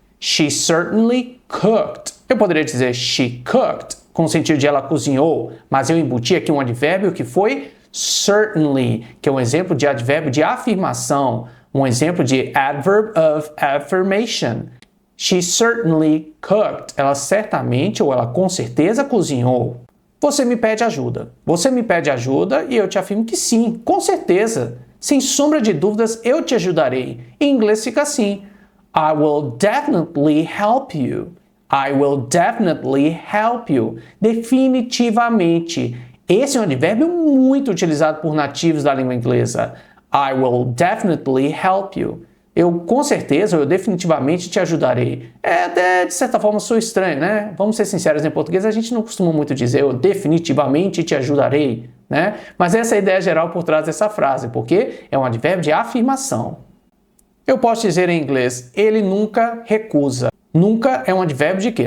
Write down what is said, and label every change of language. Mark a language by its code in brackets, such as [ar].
[en] She certainly cooked. [pt] Eu poderia dizer [en] she cooked, [pt] com o sentido de ela cozinhou, mas eu embuti aqui um advérbio que foi certainly, que é um exemplo de advérbio de afirmação, um exemplo de adverb of affirmation. [en] She certainly cooked. [pt] Ela certamente ou ela com certeza cozinhou. Você me pede ajuda. Você me pede ajuda e eu te afirmo que sim, com certeza. Sem sombra de dúvidas, eu te ajudarei. Em inglês fica assim. [en] I will definitely help you. I will definitely help you. [pt] Definitivamente. Esse é um advérbio muito utilizado por nativos da língua inglesa. [en] I will definitely help you. [pt] Eu com certeza, eu definitivamente te ajudarei. Até de certa forma sou estranho, né? Vamos ser sinceros, em português a gente não costuma muito dizer eu definitivamente te ajudarei, né? Mas essa é a ideia geral por trás dessa frase, porque é um advérbio de afirmação. Eu posso dizer em inglês, ele nunca recusa. Nunca é um advérbio de quê?